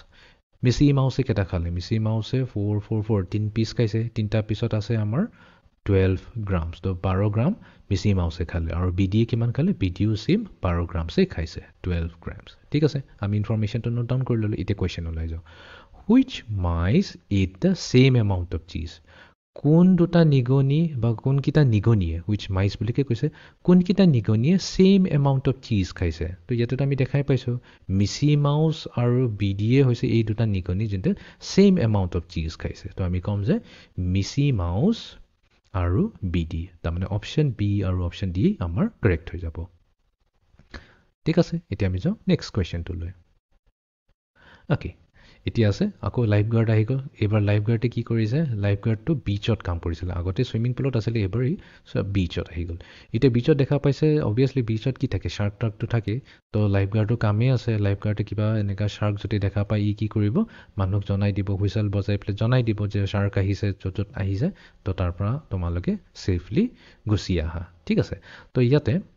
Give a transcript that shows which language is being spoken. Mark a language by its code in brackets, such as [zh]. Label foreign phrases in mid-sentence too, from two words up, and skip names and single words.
[as] মিছি মাউছে কেইটা খালে মিছি মাউছে 4 4 4 3 পিচ খাইছে 3টা পিছত আছে আমাৰ 12 grams তো 12 গ্ৰাম মিছি মাউছে খালে আৰু বিডিয়ে কিমান খালে বিডিও সেম 12 গ্ৰামছে খাইছে 12 grams ঠিক আছে আমি ইনফৰমেশনটো [en] note down [as] কৰি ললো এতিয়া কোৱেশ্চন ওলাই যাও [en] which mice ate the same amount of cheese [as] কোন দুটা নিগনি বা কোন কিটা নিগনিয়ে [en] which mice [as] বুলি কৈছে কোন কিটা নিগনিয়ে [en] same amount of cheese [as] খাইছে তো ইয়াতে আমি দেখাই পাইছো মিছি মাউস আৰু বিডিয়ে হৈছে এই দুটা নিগনি যেতে [en] same amount of cheese [as] খাইছে তো আমি কম যে মিছি মাউস আৰু বিডি তাৰ মানে অপচন বি আৰু অপচন ডি আমাৰ কাৰেক্ট হৈ যাব ঠিক আছে এতিয়া আমি যাও নেক্সট কোৱেশ্চনটো লৈ ওকে এতিয়া আছে আকৌ [en] life guard [as] আহি গ'ল এবাৰ লাইফ গাৰ্ডে কি কৰিছে লাইফ গাৰ্ডটো বিচত কাম কৰিছিল আগতে সুইমিং পুলত আছিল এবাৰ বিচত আহি গ'ল এতিয়া বিচত দেখা পাইছে অবভিয়াছলি বিচত কি থাকে শাৰ্ক টাৰ্কটো থাকে তো লাইফ গাৰ্ডৰ কামেই আছে লাইফ গাৰ্ডে কিবা এনেকা শাৰ্ক যদি দেখা পায় ই কি কৰিব মানুহক জনাই দিব হুইচেল বজাই পেলাই জনাই দিব যে শাৰ্ক আহিছে য'ত আহিছে তো তাৰ পৰা তোমালোকে সেফলি গুচি আহা ঠিক আছে তো ইয়াতে